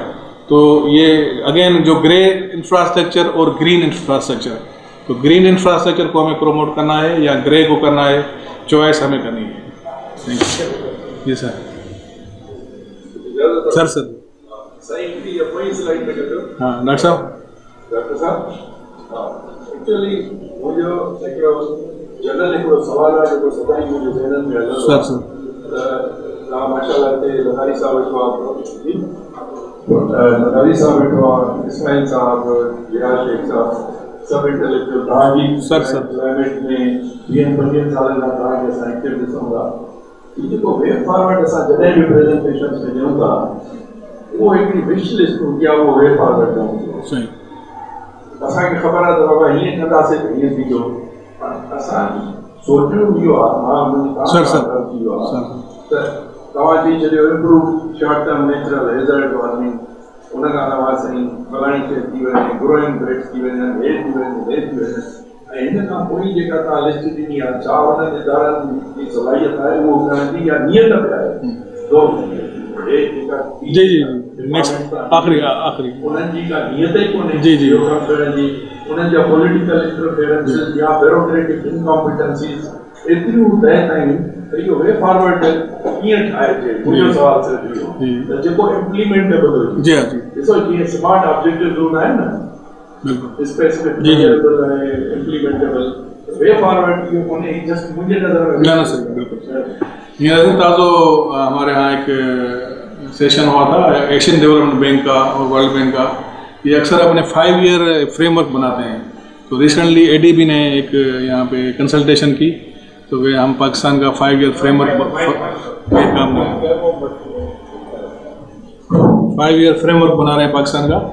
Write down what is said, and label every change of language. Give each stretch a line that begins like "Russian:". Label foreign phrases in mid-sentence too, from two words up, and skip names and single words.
Urdu: تو یہ اگین جو
English: grey infrastructure
Urdu: اور
English: green infrastructure,
Urdu: تو
English: green infrastructure
Urdu: کو ہمیں پروموٹ کرنا ہے یا گرے کو کرنا ہے، چوائس ہمیں کرنی ہے.
English: thank you.
Urdu: جی سر۔ سر ہاں ڈاکٹر صاحب
Sindhi: एक्चुअली वो जो जनरल हिकिड़ो सुवाल आहे जेको सदाईं मुंहिंजे ज़हन में हलंदो सर आहे। तव्हां माशाल्लाह हिते लतारी साहब वेठो आहे, लतारी साहब वेठो आहे, इस्माइल साहब, जिहाद शेख साहब, सब इंटेलेक्चुअल तव्हांजी सर क्लाइमेट में 20-25 सालनि खां तव्हांखे असां एक्टिव ॾिसूं था। हीउ जेको
English: way forward
Sindhi: असां जॾहिं बि प्रेज़ेंटेशन में ॾियूं था उहो हिकिड़ी
English: wish list
Sindhi: हूंदी आहे, उहो
English: way forward
Sindhi: ॾियूं। सही असांखे ख़बर आहे त बाबा हीअं कंदासीं त हीअं थींदो, असां सोचियो इहो आहे, मां सर सर इहो आहे त तव्हां चई छॾियो
English: improve short term natural hazard warning,
Sindhi: उन खां अलावा साईं फलाणी शइ थी वञे,
English: growing breeds
Sindhi: थी वञनि, हे थी वञे, हे थी वञे, ऐं हिन खां पोइ जेका तव्हां लिस्ट ॾिनी आहे छा उन्हनि इदारनि जी सलाहियत आहे उहो करण जी या नियत बि आहे? जी जी नेक्स्ट आखिरी उन्हनि जी का नियत ई कोन्हे जी जी कम करण जी, उन्हनि जा
English: political interferences
Sindhi: या
English: bureaucratic incompetencies
Sindhi: एतिरियूं तय ताईं त इहो
English: way forward
Sindhi: कीअं ठाहिजे। मुंहिंजो सवाल सिर्फ़ु इहो त जेको इम्प्लीमेंटेबल हुजे। जी जी ॾिसो जीअं
English: smart objectives
Sindhi: हूंदा आहिनि न, बिल्कुल
English: specific measurable
Sindhi: ऐं इम्प्लीमेंटेबल,
English: way forward
Sindhi: इहो कोन्हे, जस्ट मुंहिंजे नज़र में ना सही बिल्कुल।
Urdu: یہ تازو ہمارے یہاں ایک سیشن ہوا تھا ایشین ڈیولپمنٹ بینک کا اور ورلڈ بینک کا، یہ اکثر اپنے 5
English: year framework
Urdu: بناتے ہیں. تو ریسنٹلی ADB نے ایک یہاں پے کنسلٹیشن کی، تو وے ہم پاکستان کا 5
English: year framework
Urdu: 5
English: year framework
Urdu: بنا رہے ہیں پاکستان کا.